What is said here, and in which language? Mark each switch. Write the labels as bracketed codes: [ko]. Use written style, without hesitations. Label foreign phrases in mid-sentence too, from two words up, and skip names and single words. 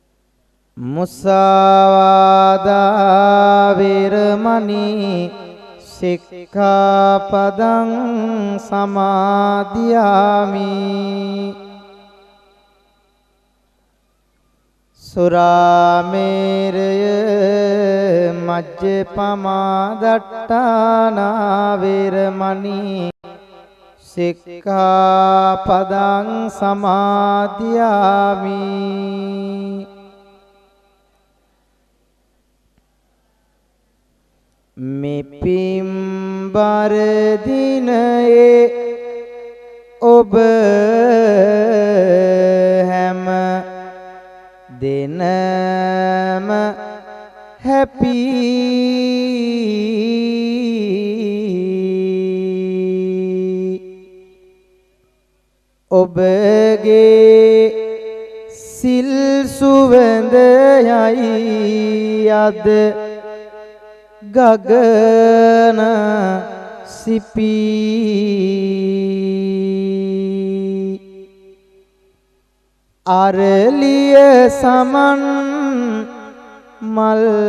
[pi] මුසාවාදා වේරමණී සික්ඛාපදං සමාදියාමි සුරාමේරය මජ්ජපමා දට්ඨානා වේරමණී සික්ඛාපදං සමාදියාමි [si] මෙපිම්බර දිනයේ ඔබ හැම දිනම happy ඔබගේ සිල් සුවඳ යයි අද ගගන සිපි අරලිය සමන් මල්